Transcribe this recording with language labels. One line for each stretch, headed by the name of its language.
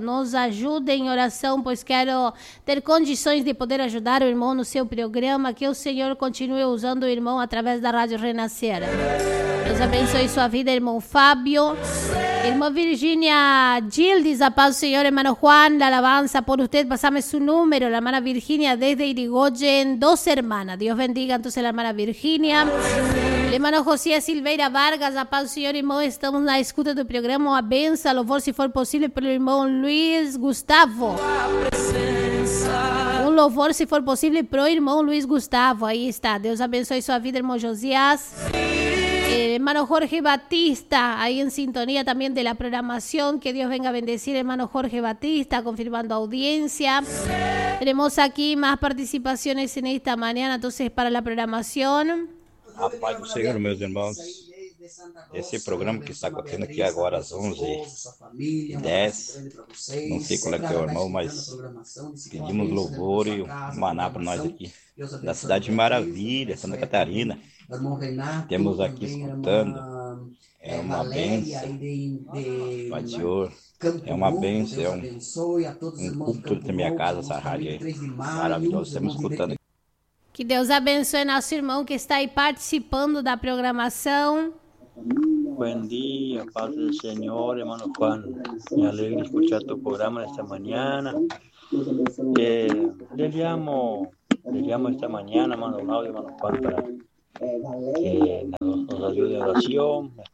Portuguese: Nos ajudem em oração, pois quero ter condições de poder ajudar o irmão no seu programa. Que o Senhor continue usando o irmão através da Rádio Renascer. Deus abençoe sua vida, irmão Fábio. Irmã Virgínia Gildes, a paz do Senhor.
Spanish: Irmão Juan, la alabanza por usted. Pásame su número. La hermana Virgínia, desde Irigoyen, dos hermanas. Dios bendiga, entonces, la hermana Virgínia. El hermano
Portuguese: José Silveira Vargas, a paz do Senhor, irmão. Estamos na escuta do programa. Uma benção, louvor, se for possível, pelo irmão Luiz Gustavo. Um louvor, se for possível, pro irmão Luiz Gustavo. Aí está. Deus abençoe sua vida, irmão Josias.
Spanish: Hermano Jorge Batista, ahí en sintonía también de la programación. Que Dios venga a bendecir, hermano Jorge Batista, confirmando audiencia. Tenemos aquí más participaciones en esta mañana, entonces, para la programación.
Portuguese: A paz do Senhor, meus irmãos. Esse programa que está acontecendo aqui agora às 11h10, não sei qual é que é o irmão, mas pedimos louvor e maná para nós aqui, da Cidade de Maravilha, Santa Catarina. Temos aqui escutando, é uma benção, Pai Senhor, é uma benção, é um culto da minha casa, essa rádio aí, maravilhoso, estamos escutando. Que Deus abençoe nosso irmão que está aí participando da programação.
Spanish: Buen día, paz del Señor, hermano Juan. Me alegro de escuchar tu programa esta mañana. Le llamo esta mañana, hermano Mauro, hermano Juan, para que nos ayude en oración.